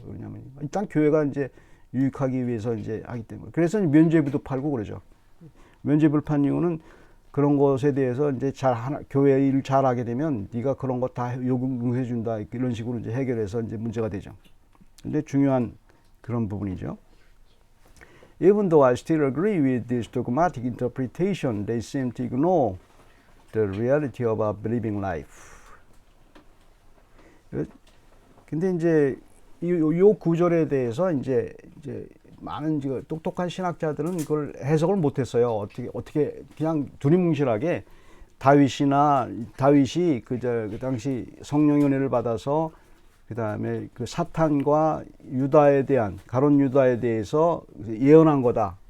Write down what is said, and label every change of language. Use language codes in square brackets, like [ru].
[ko] 왜냐면 일단 교회가 이제 유익하기 위해서 이제 하기 때문에. 그래서 면죄부도 팔고 그러죠. 면죄부를 판 이유는 그런 것에 대해서 이제 교회 일을 잘하게 되면 네가 그런 거 다 요구해 준다 이런 식으로 이제 해결해서 이제 문제가 되죠. 근데 중요한 그런 부분이죠. [en] Even though I still agree with this dogmatic interpretation, they seem to ignore the reality of our believing life. [ko] 근데 이제 이 구절에 대해서 이제 많은 똑똑한 신학자들은 이걸 해석을 못했어요. 어떻게 그냥 두리뭉실하게 다윗이 그 당시 성령의 은혜를 받아서 그 다음에 그 사탄과 가론 유다에 대해서 예언한 거다.